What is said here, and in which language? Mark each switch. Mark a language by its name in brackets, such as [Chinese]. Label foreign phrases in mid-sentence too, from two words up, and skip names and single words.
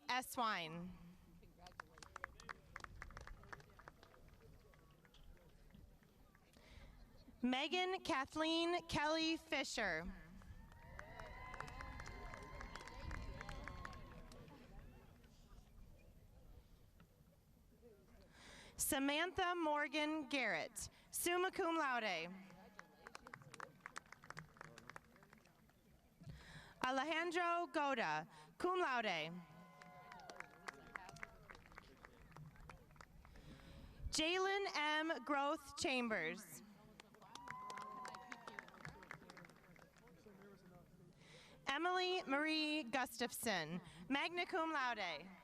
[English] Eswine, Megan Kathleen Kelly Fisher, Samantha Morgan Garrett, [Latin] summa cum laude, [English] Alejandro Goda, [Latin] cum laude, [English] Jalen M. Groth Chambers, Emily Marie Gustafson, [Latin] magna cum laude,